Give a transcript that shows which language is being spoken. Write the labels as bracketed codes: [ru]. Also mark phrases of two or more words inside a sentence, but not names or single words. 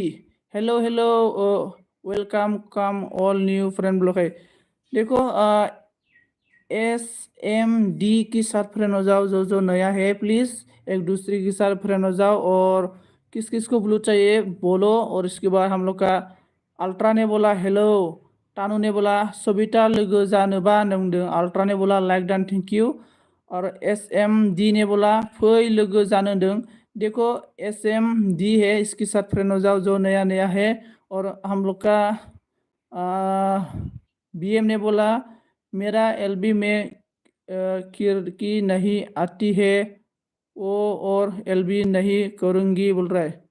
[en] hello hello, welcome come all new friend block है। [hi] देखो SMD के साथ फ्रेंड हो जाओ, जो जो नया है प्लीज़ एक दूसरे के साथ फ्रेंड हो जाओ। और किस किस को ब्लू चाहिए बोलो। और इसके बाद हम लोग का अल्ट्रा ने बोला हेलो, टानू ने बोला सबिता [brx] लोगो जानोबा नंदों, [en] अल्ट्रा ने बोला like done thank you. [hi] और SMD ने बोला फै [brx] लोगो जानो दों। [hi] देखो SMD है, इसके साथ फ्रेंड हो जाओ जो नया नया है। और हम लोग का BM ने बोला मेरा LB में खिड़की नहीं आती है वो, और LB नहीं करूँगी बोल रहा है।